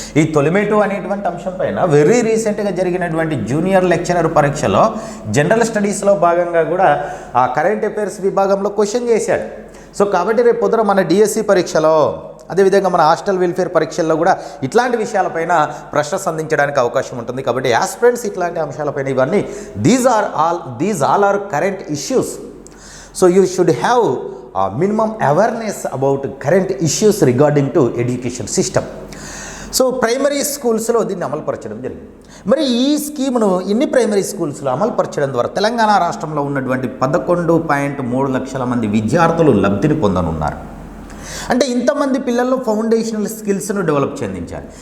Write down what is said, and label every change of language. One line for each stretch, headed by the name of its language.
Telugu: ఈ తొలిమెట్టు అనేటువంటి అంశం పైన వెరీ రీసెంట్గా జరిగినటువంటి జూనియర్ లెక్చరర్ పరీక్షలో జనరల్ స్టడీస్లో భాగంగా కూడా ఆ కరెంట్ అఫైర్స్ విభాగంలో క్వశ్చన్ చేశాడు. సో కాబట్టి రేపు పొద్దున మన డిఎస్సి పరీక్షలో, అదేవిధంగా మన హాస్టల్ వెల్ఫేర్ పరీక్షల్లో కూడా ఇట్లాంటి విషయాలపైన ప్రశ్న సంధించడానికి అవకాశం ఉంటుంది. కాబట్టి యాస్పిరెంట్స్ ఇట్లాంటి అంశాలపైన ఇవన్నీ
English: These all are current issues. So you should have minimum awareness about current issues regarding to education system.
Telugu: So primary స్కూల్స్లో దీన్ని అమలుపరచడం జరిగింది. మరి ఈ స్కీమ్ను ఇన్ని ప్రైమరీ స్కూల్స్లో అమలుపరచడం ద్వారా తెలంగాణ రాష్ట్రంలో ఉన్నటువంటి 11.3 లక్షల మంది విద్యార్థులు లబ్ధిని పొందనున్నారు. అంటే ఇంతమంది పిల్లల్లో ఫౌండేషనల్ స్కిల్స్ను డెవలప్ చెందించాలి.